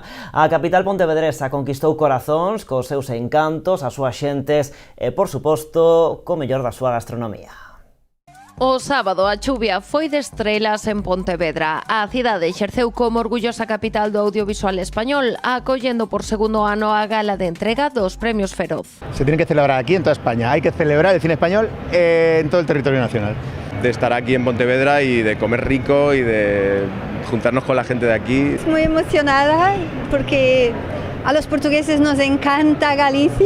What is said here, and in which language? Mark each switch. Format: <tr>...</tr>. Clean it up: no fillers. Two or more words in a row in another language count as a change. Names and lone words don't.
<gl>A capital pontevedresa conquistou corazóns cos seus encantos, as súas xentes e, por suposto, co mellor da súa gastronomía. O sábado a chuvia foi de estrelas en Pontevedra. A cidade exerceu como orgullosa capital do audiovisual español, acollendo por segundo ano a gala de entrega dos premios Feroz.</gl> <es>Se tiene que celebrar aquí en toda España. Hay que celebrar el cine español en todo el territorio nacional. De estar aquí en Pontevedra y de comer rico y de juntarnos con la gente de aquí. Muy emocionada porque a los portugueses nos encanta Galicia.</es>